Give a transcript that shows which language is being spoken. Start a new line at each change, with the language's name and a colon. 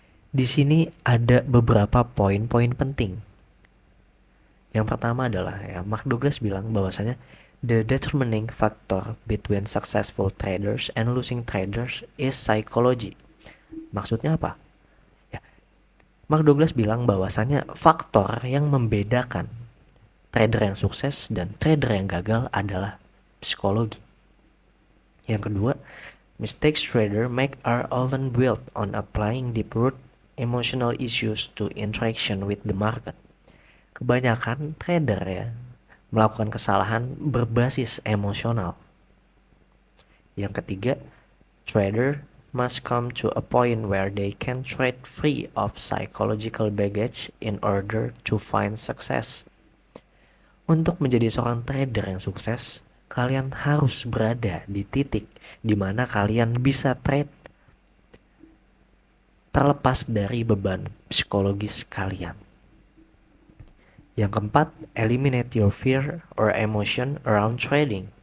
Indonesian: Di sini ada beberapa poin-poin penting. Yang pertama adalah Mark Douglas bilang bahwasanya
English: the determining factor between successful traders and losing traders is psychology.
Indonesian: Maksudnya apa? Ya, Mark Douglas bilang bahwasanya faktor yang membedakan trader yang sukses dan trader yang gagal adalah psikologi. Yang kedua,
English: mistakes trader make are often built on applying deep-root emotional issues to interaction with the market.
Indonesian: Kebanyakan trader melakukan kesalahan berbasis emosional. Yang ketiga,
English: trader must come to a point where they can trade free of psychological baggage in order to find success.
Indonesian: Untuk menjadi seorang trader yang sukses, kalian harus berada di titik di mana kalian bisa trade terlepas dari beban psikologis kalian. Yang keempat,
English: eliminate your fear or emotion around trading.